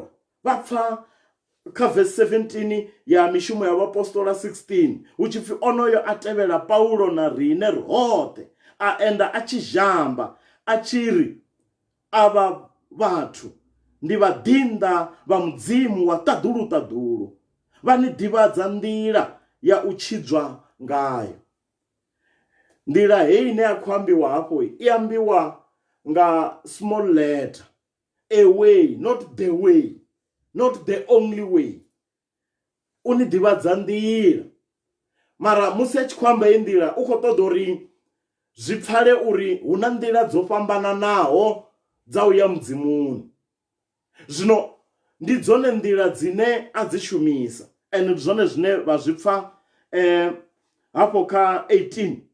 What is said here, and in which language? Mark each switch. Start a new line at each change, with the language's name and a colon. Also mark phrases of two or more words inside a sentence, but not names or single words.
Venda: Vha pfa kha verse 17 ya mishumo ya vhapostola 16 hu tshi pfi onoyo a tevhela Paulo na riṋe roṱhe, a enda a tshi zhamba a tshi ri avha vhathu ndi vhaḓinḓa vha Mudzimu wa ṱaḓulu, vha ni ḓivhadza nḓila ya u tshidzwa ngayo. Nḓila heyi ine ya khou ambiwa hafho i ambiwa nga
English: small letter, a way, not the way, not the only way.
Venda: U ni ḓivhadza nḓila, mara musi a tshi khou amba heyi nḓila u khou ṱoḓa uri zwi pfale uri hu na nḓila dzo fhambananaho dza u ya Mudzimuni. Zwino ndi dzone nḓila dzine a dzi shumisa, and zwone zwine vha zwi pfa hafho kha 18